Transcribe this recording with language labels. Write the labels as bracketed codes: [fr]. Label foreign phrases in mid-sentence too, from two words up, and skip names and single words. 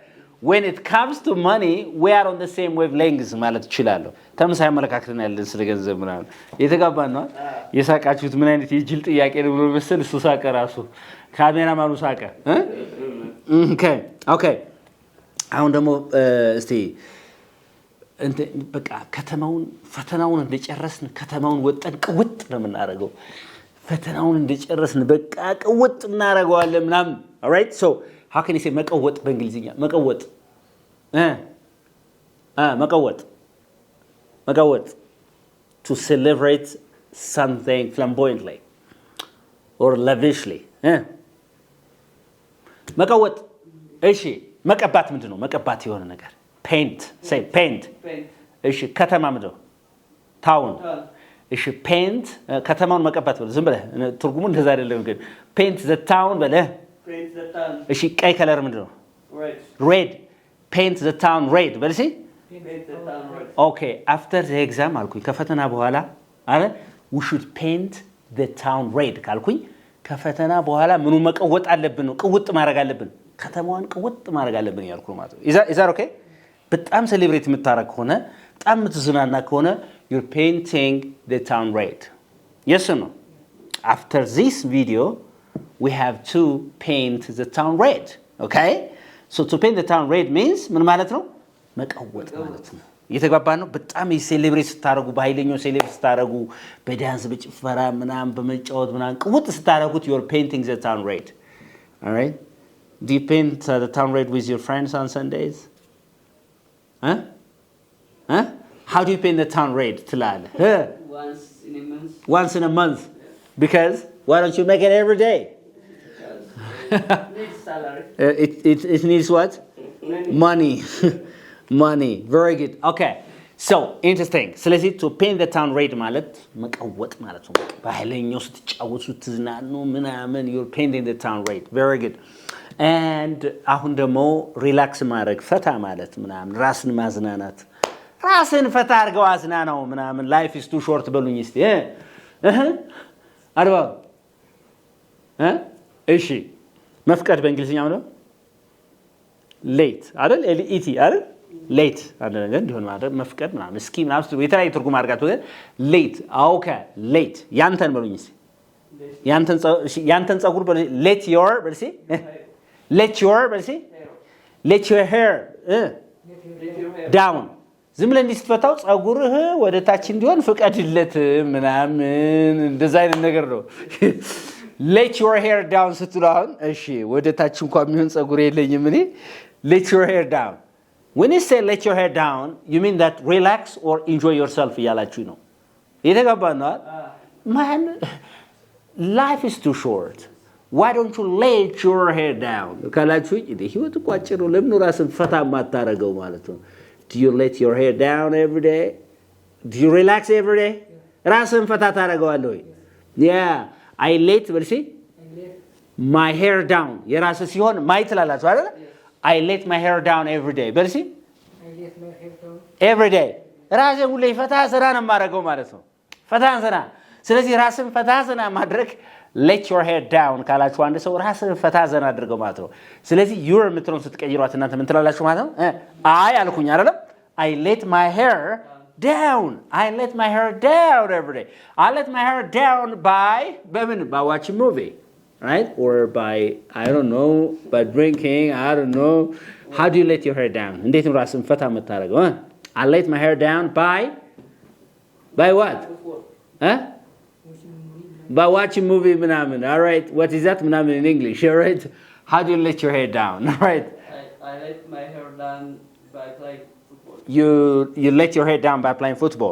[en] When it comes to money we are on the same wavelengths [am] ማለት ይችላል። ተመሳሳይ አመለካከት ነው ያለን ስለ ገንዘብ ምናምን የተጋባን ነው። የሳቃችሁት ምን አይነት የጅል ጥያቄ ነው ብሎ መሰል እሱ ሳቀ ራሱ ካሜራማኑ ሳቀ። ኦኬ አሁን ደግሞ እስቲ በቃ ከተማውን ፈተናውን እንደጨረስን ከተማውን ወጠን ቅውጥ ነው የምናደርገው። ፈተናውን እንደጨረስን በቃ ቅውጥ እናደርገዋለን ምናምን። [en] alright so how can you say [am] መቀወጥ በእንግሊዝኛ መቀወጥ መቀወጥ [en] to celebrate something flamboyantly or lavishly [am] መቀወጥ እሺ መቀባት ምንድነው መቀባት የሆነ ነገር paint [en] say paint [am] እሺ ከተማ ምንድነው ታውን እሺ paint ከተማውን መቀባት በለ ዝም ብለህ ትርጉሙ እንደዛ አይደለም ግን [en] paint the town [am] በለ [en] paint the town [am] እሺ ቀይ ከለር ምንድነው [en] red paint the town red [am] በለሲ [en] paint the town red okay after the exam [am] አልኩኝ ከፈተና በኋላ አረ [en] we should paint the town red [am] ካልኩኝ ከፈተና በኋላ ምኑ መቀወጥ አለብን ነው ቅውጥ ማድረግ አለብን ከተማዋን ቅውጥ ማድረግ አለብን ያልኩ ነው ማለት [en] ነው is that okay [am] በጣም ሴሌብሬት የምታረግ ሆነ በጣም ምትዝናና ከሆነ [en] you're painting the town red yes or no after this video we have to paint the town red okay so to paint the town red means [am] ምን ማለት ነው መቀወጥ ማለት ነው እየተግባባን ነው በጣም ሴሌብሬት ስታረጉ በኃይለኛው ሴሌብሬት ስታረጉ በዳንስ በጭፈራ ምናም በመጫወት ምናም ቅውጥ ስታረጉት [en] you're painting the town red all right do you paint the town red with your friends on Sundays how do you paint the town red ትላለህ once in a month because why don't you make it every day needs salary it needs what money very good okay so interesting [am] ስለዚህ [en] to paint the town red [am] ማለት መቀወጥ ማለት ነው በኃይለኛው ስትጫወቱ ትዝናኑ ምናምን [en] you're painting the town red very good and [am] አሁን ደግሞ ሪላክስ ማድረግ ፈታ ማለት ምናምን ራስን ማዝናናት ራስን ፈታ አድርገው አዝናናው ምናምን [en] life is too short [am] በሉኝ እስቲ አርባ እሺ መፍቀድ በእንግሊዝኛ ነው late አይደል ለት አይደል late አንድ ነገር እንዲሆን ማለት መፍቀድ ምናምን እስኪ ምናምን የተለያየ ትርጉም አድርጋት ወደ late ኦኬ late ያንተን በሉኝ እስቲ ያንተን ጸጉር [en] let your [am] በልሲ [en] let your hair down [am] ዝም ብለህ እንዲስትፈታው ጸጉርህ ወደ ታች እንዲሆን ፍቀድለት ምናምን እንደዛ አይነት ነገር ነው [en] let your hair down [am] ስትሏን እሺ ወደ ታች እንኳን የሚሆን ጸጉር የለኝም እኔ [en] let your hair down when you say let your hair down you mean that relax or enjoy yourself [am] ያላችሁ ነው የተጋባነው [en] man life is too short why don't you let your hair down [am] ካላችሁ ህይወት እኮ አጭር ነው ለምን ራስን ፈታ ማታረገው ማለት ነው [en] do you let your hair down every day do you relax every day [am] ራስን ፈታ ታረጋዋለህ ወይ [en] yeah I let my hair down [am] የራስ ሲሆን ማይት ላላችሁ አይደል [en] I let my hair down every day በልሲ I let my hair down [am] every day ራሴ ሁሌ ፈታ ዘና ነው ማረጋው ማለት ነው ፈታ ዘና ስለዚህ ራስን ፈታ ዘና ማድረግ [en] let your hair down [am] ካላችሁ አንድ ሰው ራስን ፈታ ዘና አድርገው ማለት ነው ስለዚህ [en] your [am] ምትሮን ስትቀይሯት እናንተ ምን ትላላችሁ ማለት ነው አይ አልኩኝ አይደል [en] I let my hair down I let my hair down every day I let my hair down by watching movie right or by I don't know by drinking I don't know how do you let your hair down [am] እንዴት ነው ራስን ፈታ የምታረገው [en] I let my hair down by what by watching movie ምናምን all right what is that ምናምን in English all right how do you let your hair down all right I let my hair down by playing football you let your hair down by playing football